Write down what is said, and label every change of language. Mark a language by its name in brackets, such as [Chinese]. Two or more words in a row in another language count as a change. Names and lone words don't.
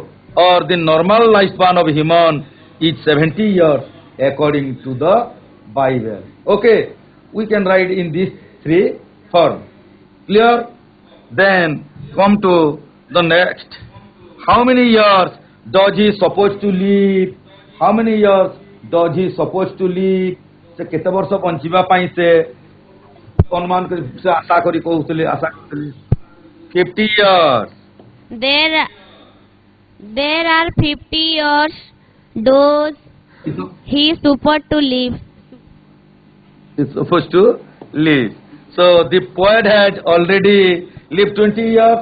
[English] Or the normal lifespan of human is 70 years according to the Bible. Okay, we can write in these three forms. Clear? Then come to the next. How many years does he supposed to live? How many years does he supposed to live? [Odia] ସେ କେତେ ବର୍ଷ ବଞ୍ଚିବା ପାଇଁ ସେ ଅନୁମାନ ସେ ଆଶା କରି କହୁଥିଲେ ଆଶା କରୁଥିଲେ 50 years. [English] there are 50 years those he is supposed to live. Is supposed to live. So the poet had already lived 20 years.